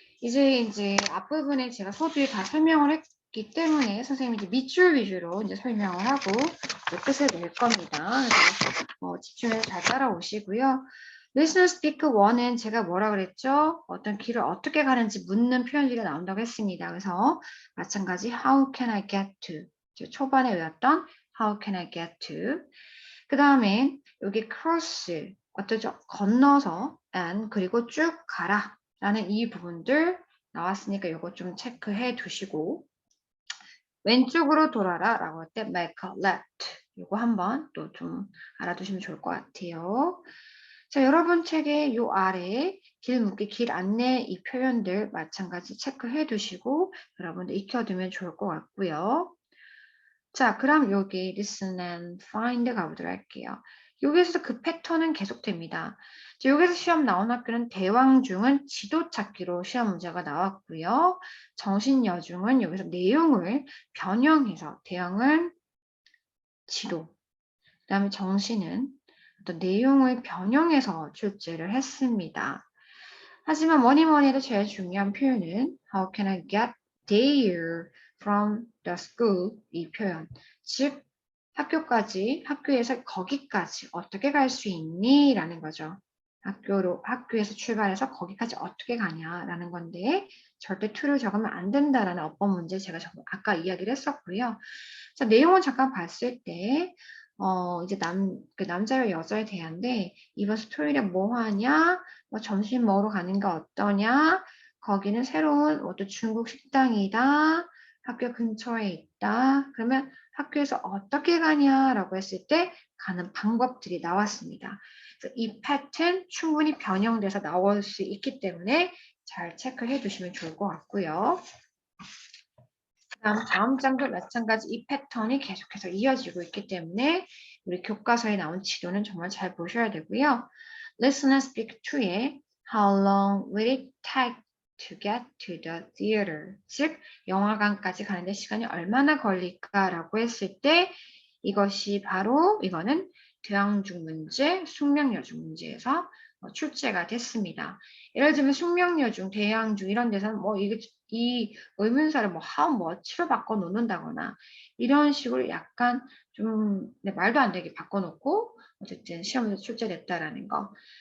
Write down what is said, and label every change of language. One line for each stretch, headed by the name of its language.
Korean: 이제 앞부분에 제가 서두에 다 설명을 했기 때문에 선생님이 이제 밑줄 위주로 이제 설명을 하고 뜻을 낼 겁니다. 그래서 집중해서 잘 따라오시고요. Listen, Speak 1은 제가 뭐라 그랬죠? 어떤 길을 어떻게 가는지 묻는 표현들이 나온다고 했습니다. 그래서 마찬가지
English: How can I get to?
Korean: 초반에 외웠던
English: How can I get to?
Korean: 그 다음에 여기 cross 어떠죠? 건너서 and 그리고 쭉 가라 라는 이 부분들 나왔으니까 이거 좀 체크해 두시고 왼쪽으로 돌아라 라고 할 때
English: make a left
Korean: 이거 한번 또 좀 알아두시면 좋을 것 같아요. 자, 여러분 책의 요 아래에 길 묻기, 길 안내 이 표현들 마찬가지 체크해 두시고 여러분들 익혀두면 좋을 것 같고요. 자, 그럼 여기
English: listen and find
Korean: 가보도록 할게요. 여기서 그 패턴은 계속됩니다. 자, 여기서 시험 나온 학교는 대왕중은 지도 찾기로 시험 문제가 나왔고요. 정신여중은 여기서 내용을 변형해서 대왕은 지도, 그 다음에 정신은 어떤 내용을 변형해서 출제를 했습니다. 하지만 뭐니 해도 제일 중요한 표현은
English: How can I get there from the school?
Korean: 이 표현. 즉 학교에서 거기까지 어떻게 갈 수 있니? 라는 거죠. 학교에서 출발해서 거기까지 어떻게 가냐라는 건데 절대 to를 적으면 안 된다라는 어법 문제 제가 아까 이야기를 했었고요. 자, 내용을 잠깐 봤을 때 이제 남자와 여자에 대한데 이번 스토리에 뭐 하냐? 뭐 점심 먹으러 가는 게 어떠냐? 거기는 새로운 어떤 중국 식당이다. 학교 근처에 있다. 그러면 학교에서 어떻게 가냐라고 했을 때 가는 방법들이 나왔습니다. 그래서 이 패턴 충분히 변형돼서 나올 수 있기 때문에 잘 체크해 두시면 좋을 것 같고요. 다음 장도 마찬가지 이 패턴이 계속해서 이어지고 있기 때문에 우리 교과서에 나온 지도는 정말 잘 보셔야 되고요.
English: Listen and Speak 2에 How long will it take to get to the theater?
Korean: 즉 영화관까지 가는데 시간이 얼마나 걸릴까라고 했을 때 이것이 바로 이거는 대항중 문제, 숙명여중 문제에서 출제가 됐습니다. 예를 들면 숙명여중, 대항중 이런 데서는 이 의문사를 how much로 바꿔놓는다거나 이런 식으로 약간 좀 말도 안 되게 바꿔놓고 어쨌든 시험에서 출제됐다라는 거.